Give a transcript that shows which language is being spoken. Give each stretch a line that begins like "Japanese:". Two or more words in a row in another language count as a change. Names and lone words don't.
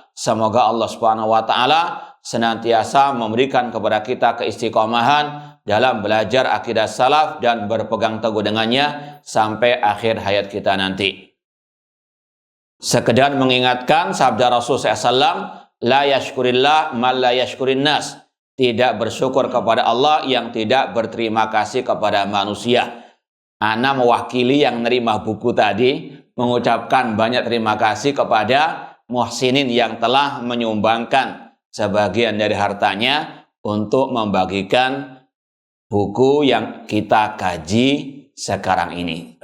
Indonesian: Semoga Allah
Arabic: سبحانه وتعالى
Indonesian: senantiasa memberikan kepada kita keistiqomahan dalam belajar akidah salaf dan berpegang teguh dengannya sampai akhir hayat kita nanti. Sekedar mengingatkan sabda Rasul SAW,
Arabic: لا يشكر الله من لا يشكر الناس.
Indonesian: Tidak bersyukur kepada Allah yang tidak berterima kasih kepada manusia. Ana mewakili yang nerima buku tadi mengucapkan banyak terima kasih kepada muhsinin yang telah menyumbangkan sebagian dari hartanya untuk membagikan buku yang kita kaji sekarang ini.